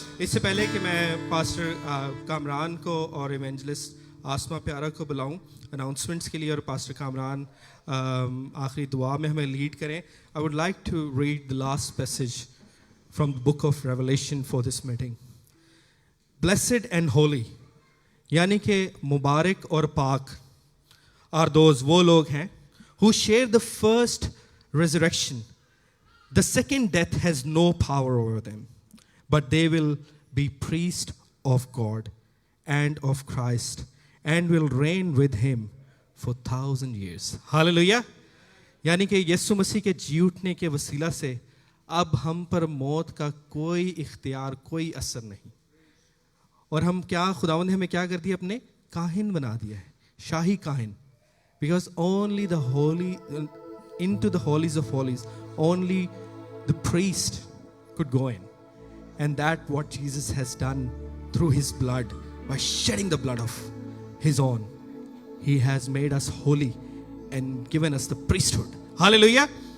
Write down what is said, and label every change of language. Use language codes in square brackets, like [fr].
[hi] इससे पहले कि मैं पास्टर कामरान को और इवेंजलिस्ट आसमा प्यारा को बुलाऊं अनाउंसमेंट्स के लिए और पास्टर कामरान आखिरी दुआ में हमें लीड करें, [en] I would like to read the last passage from the book of Revelation for this meeting. Blessed and holy, [hi] यानी कि मुबारक और पाक [en] are those [hi] वो लोग हैं [en] who share the first resurrection. The second death has no power over them, but they will be priests of God and of Christ and will reign with him for 1,000 years. Hallelujah! [hi] यानी कि यीशु मसीह के जी उठने के वसीला से अब हम पर मौत का कोई इख्तियार, कोई असर नहीं। और हम क्या, खुदावंद ने हमें क्या कर दिया, अपने काहिन बना दिया है, शाही काहिन। [en] Because only the holy, into the holies of holies, only the priest could go in. And that what Jesus has done through his blood, by shedding the blood of his own. He has made us holy and given us the priesthood. Hallelujah.